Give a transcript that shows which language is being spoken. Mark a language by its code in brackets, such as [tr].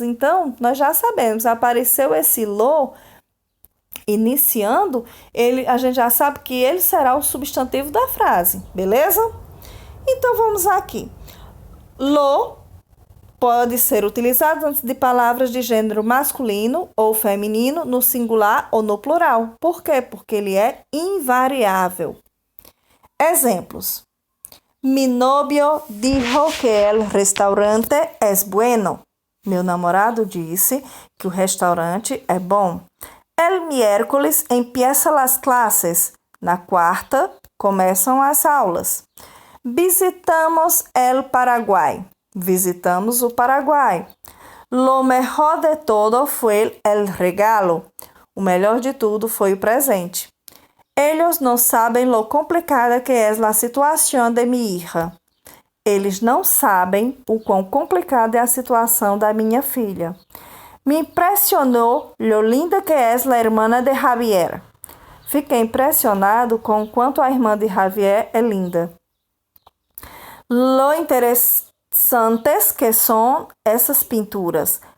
[pt] Então, nós já sabemos, apareceu esse lo iniciando, a gente já sabe que ele será o substantivo da frase, beleza? Então, vamos aqui. Lo pode ser utilizado antes de palavras de gênero masculino ou feminino, no singular ou no plural. Por quê? Porque ele é invariável. Exemplos. [es] Mi novio dijo que el restaurante es bueno. [pt] Meu namorado disse que o restaurante é bom. [es] El miércoles empieza las clases. [pt] Na quarta, começam as aulas. [es] Visitamos el Paraguay. [pt] Visitamos o Paraguai. [es] Lo mejor de todo fue el regalo. [pt] O melhor de tudo foi o presente. [es] Ellos no saben lo complicada que es la situación de mi hija. [pt] Eles não sabem o quão complicada é a situação da minha filha. Me impressionou [es] lo linda que es la hermana de Javier. [pt] Fiquei impressionado com o quanto a irmã de Javier é linda. Lo interessantes que são essas pinturas.